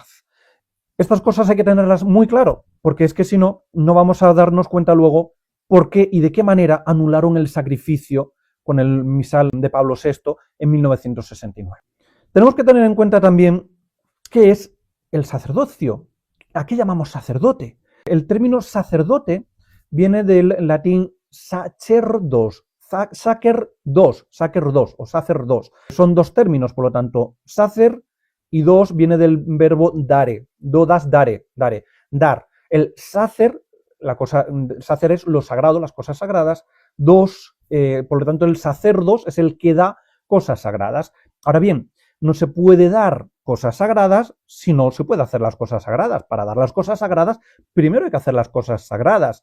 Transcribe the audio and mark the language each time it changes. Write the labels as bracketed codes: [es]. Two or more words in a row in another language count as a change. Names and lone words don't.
[es] Estas cosas hay que tenerlas muy claro, porque es que si no, no vamos a darnos cuenta luego por qué y de qué manera anularon el sacrificio con el misal de Pablo VI en 1969. Tenemos que tener en cuenta también qué es el sacerdocio. ¿A qué llamamos sacerdote? El término sacerdote viene del latín [la] sacerdos, sacerdos o sacerdos. [es] Son dos términos, por lo tanto, sacer y dos viene del verbo dare, [la] dodas dare, [es] dar. El sacer, sacer es lo sagrado, las cosas sagradas, por lo tanto el sacerdos es el que da cosas sagradas. Ahora bien, no se puede dar cosas sagradas si no se puede hacer las cosas sagradas. Para dar las cosas sagradas, primero hay que hacer las cosas sagradas.